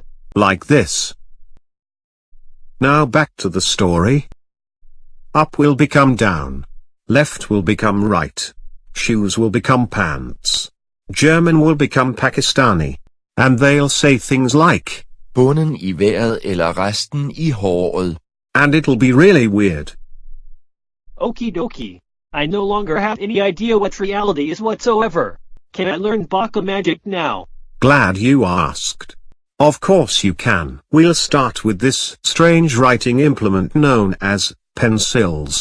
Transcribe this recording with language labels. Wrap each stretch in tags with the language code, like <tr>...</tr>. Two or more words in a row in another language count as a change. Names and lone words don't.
<en>Like this. Now back to the story. Up will become down. Left will become right. Shoes will become pants. German will become Pakistani. And they'll say things like,</en> <da>bunden I vejret eller resten I håret.</da> <en>and it'll be really weird. Okie dokie. I no longer have any idea what reality is whatsoever. Can I learn Baka Magic now? Glad you asked. Of course you can. We'll start with this strange writing implement known as pencils.</en>